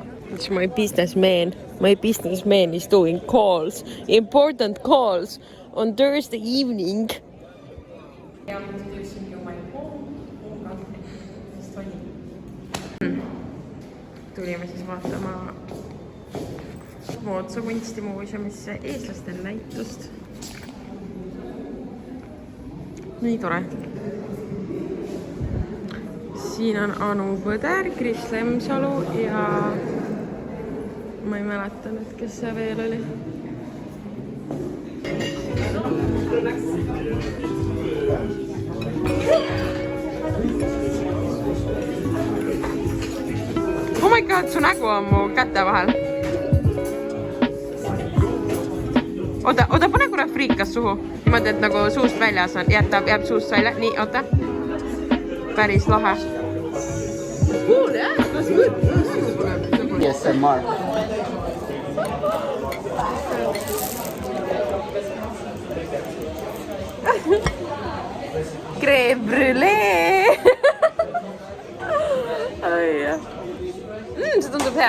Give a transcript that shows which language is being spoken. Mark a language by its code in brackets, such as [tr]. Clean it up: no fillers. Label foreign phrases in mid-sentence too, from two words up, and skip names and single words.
[en] It's my businessman. My businessman is doing calls, important calls on Thursday evening. [et] Tulime siis vaatama Mootsa kunstimuuseumisse eestlastel näitust. Nii tore. Siin on Anu Põder, Kris Lemsalu ja ma ei mäleta nüüd, kes see veel oli. [en] Oh my god, [et] su nägu on mu käte vahel. Oota, pane kuule friikas suhu. Niimoodi, et nagu suust väljas on. Jääb suust välja. Nii, oota. Päris lahe. [en] Cool, yeah? That's good. Yes, Mark. [fr] Crème brûlée. [et] See tundub hea.